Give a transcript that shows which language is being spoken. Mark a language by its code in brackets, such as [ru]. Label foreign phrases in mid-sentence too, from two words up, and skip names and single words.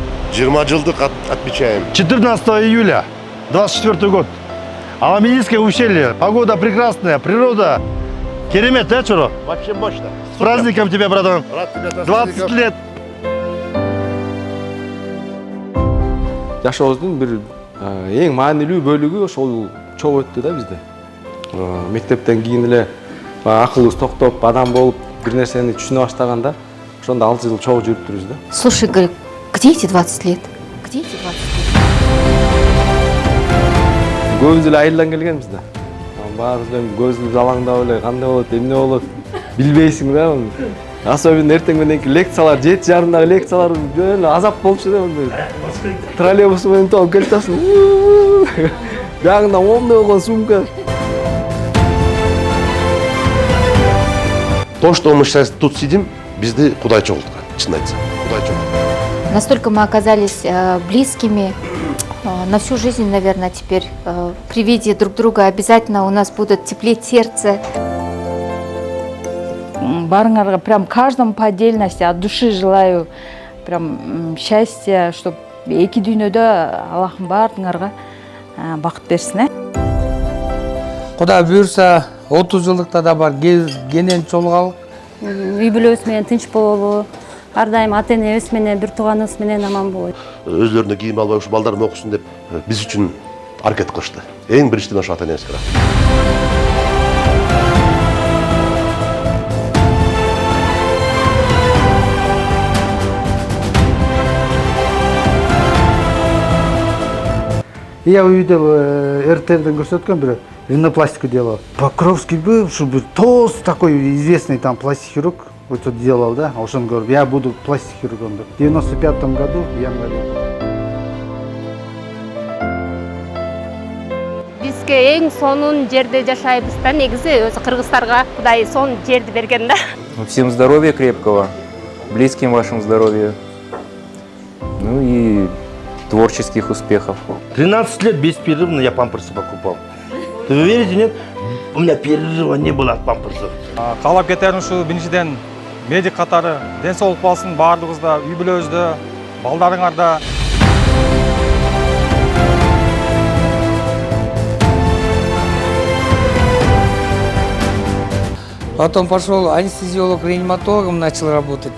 [ru] 20 жылдык отмечаем. 14 июля, 24 год. Аламедийское ущелье. Погода прекрасная, природа. [ky] Керемет, да, Чуро? [ru] Вообще мощно. С праздником тебя, братан. Рад тебя 20 лет. [ky] Жашообуздун бир эң маанилүү бөлүгү ошол чоң өттү да бизде. Мектептен кийин эле акылыбыз токтоп, адам болуп, бир нерсени түшүнө баштаганда, ошондо 6 жыл чогуу жүрүп турбуз да. [ru] Слушай, говорю, где эти 20 лет? Где эти 20 лет? [ky] Көбүбүз эле айылдан келгенбиз да. Баарыбыз эле көзүбүз алаңдап эле кандай болот, эмне болот билбейсиң да. Особенно эртең мененки лекциялар, 7:30 лекциялар жөн азап болчу да. Троллейбус менен топ келип атасың. Жагында оңдой болгон сумка. [ru] То, что мы сейчас тут сидим, [ky] бизди Кудай чогулткан, чын айтсам. Кудай чогулткан. [ru] Настолько мы оказались близкими на всю жизнь, наверное, теперь. При виде друг друга обязательно у нас будет теплеть сердце. Барыңарга прям каждому по отдельности от души желаю прям счастья, чтобы [ky] эки дүйнөдө Аллахым баарыңарга бакыт берсин. Кудай буйрса 30 жылдыкта да бар кенен чолгалык. Үй бүлөбүз менен тынч бололу. Ар дайым ата энебиз менен, бир тууганыбыз менен аман бололу. Өзлөрүнө кийим албай ушу балдарым окусун деп биз үчүн аракет кылышты. Эң биринчиден ошо ата энебизге рахмат. [ru] Я увидел [ky] РТРден көрсөткөн бир [ru] ринопластику делал. Покровский был, чтобы толстый такой известный там пластик-хирург вот это делал, да? А уж он говорит, я буду пластик-хирургом. В 95 году в январе. [ky] Бизге эң сонун жерде жашайбыз да, негизи өзү кыргыздарга Кудай сонун жерди берген да. [ru] Всем здоровья крепкого, близким вашим здоровья. Ну и творческих успехов. 13 лет беспрерывно я памперсы покупал. Ты верите, нет? У меня перерыва не было от памперсов. [ky] Каалап кетерим ушу биринчиден медик катары ден соолук болсун баардыгыбызда, үй бүлөбүздө, балдарыңарда. [ru] Потом пошел анестезиолог, реаниматологом начал работать.